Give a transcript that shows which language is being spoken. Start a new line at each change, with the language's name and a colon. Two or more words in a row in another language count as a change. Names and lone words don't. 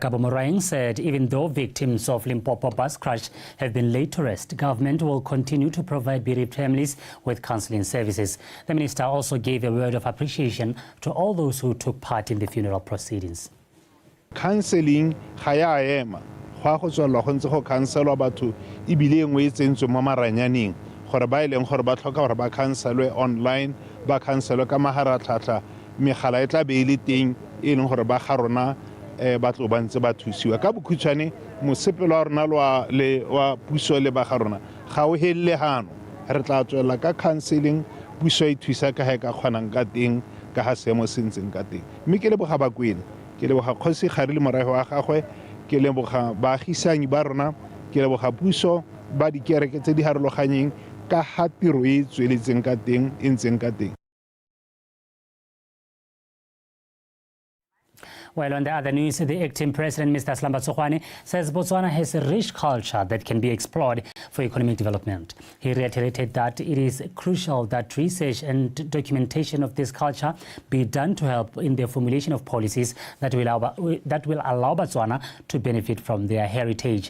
English: Kabo Moraing said even though victims of Limpopo bus crash have been laid to rest, government will continue to provide bereaved families with counseling services. The minister also gave a word of appreciation to all those who took part in the funeral proceedings.
Tswana: Counseling ga ya ema go a go tswela go ntse go counselwa batho ibile engwe e tsentswe mo maranyaneng gore ba ileng gore ba tlhoka gore ba counselwe online ba counselwe ka maharatlhatlha megala e tla be ile teng e leng gore ba ga rona ba tlo ba ntse ba thusiwa ka bokhutshwane mosepelo wa rona wa puso le ba ga rona ga o helele hano re tla tswela ka counseling puso e thusa ka ga ka kgonang ka teng ka ga seemo se ntseng ka teng mme ke leboga bakwena ke leboga kgosi gare le morago wa gagwe ke leboga baagisanyi ba rona ke leboga puso ba dikereke tse di harologanyeng ka ga tiro e tsweletseng ka teng e ntseng ka teng.
English: Well, on the other news, the acting president, Mr. Slamba Tsokwane, says Botswana has a rich culture that can be explored for economic development. He reiterated that it is crucial that research and documentation of this culture be done to help in the formulation of policies that will allow Botswana to benefit from their heritage.